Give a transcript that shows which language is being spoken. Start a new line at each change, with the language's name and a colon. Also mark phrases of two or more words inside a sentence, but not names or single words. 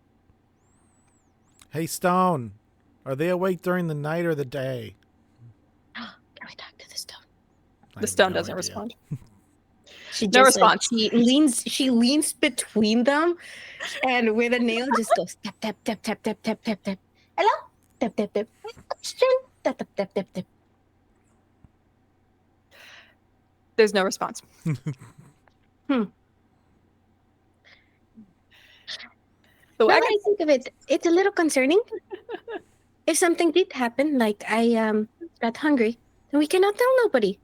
English: hey, Stone, are they awake during the night or the day? Can we talk to the stone? I The have stone no doesn't idea. respond. She No just, like, response. she leans between them, and with a nail just goes tap tap tap tap tap tap tap tap. Hello? Tap tap tap. Question. Tap tap tap tap tap. There's no response. The Now that wagon. I think of it, it's a little concerning. If something did happen, like I got hungry, then we cannot tell nobody.